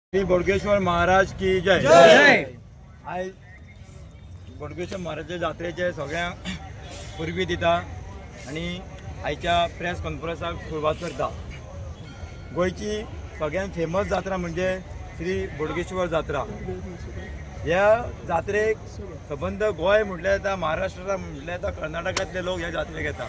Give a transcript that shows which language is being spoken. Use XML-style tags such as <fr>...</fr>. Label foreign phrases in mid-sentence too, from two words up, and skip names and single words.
<hi>श्री बोडगेश्वर महाराज की जय जय।</hi> <kok>आज बोडगेश्वर महाराज जात्रेचे सगळ्यांक पुरबी दिता आणि आयच्या प्रेस कॉन्फरन्साक सुरवात करता। गोयची सगळ्यांत फेमस जात्रा म्हणजे श्री बोडगेश्वर जात्रा। ह्या जात्रेक संबंध गोंय म्हटल्यार येता, महाराष्ट्र म्हटल्यार येता, कर्नाटकांतले लोक ह्या जात्रेक येता।</kok>